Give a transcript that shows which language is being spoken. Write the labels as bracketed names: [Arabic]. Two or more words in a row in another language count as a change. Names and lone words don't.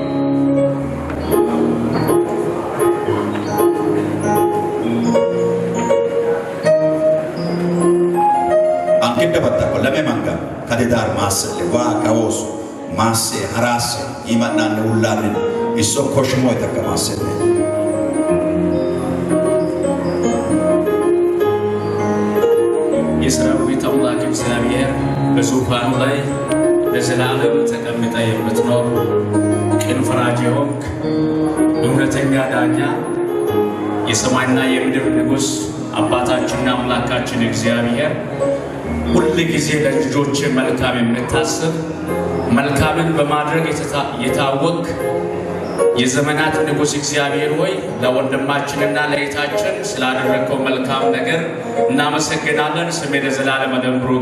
[Amharic] anche dabatta lame manga kadedar mas wa kaos mas haras imanan ullarin isso koshmo takamasse የሰራዊት አምላክ እግዚአብሔር በዙፋኑ ላይ ለዘላለም ተቀምጠህ የምትኖር ቅን ፈራጅ የሆንክ እውነተኛ ዳኛ የሰማይና የምድር ንጉሥ አባታችንና አምላካችን እግዚአብሔር ሁል ጊዜ ለልጆች መልካም የምታስብ መልካምን በማድረግ የታወቅ የዘመናት ንጉሥ እግዚአብሔር ሆይ ለወንድማችንና ለእህታችን ስላደረከው መልካም ነገር እናመሰግናለን። ስምህ ለዘላለም ብሩክ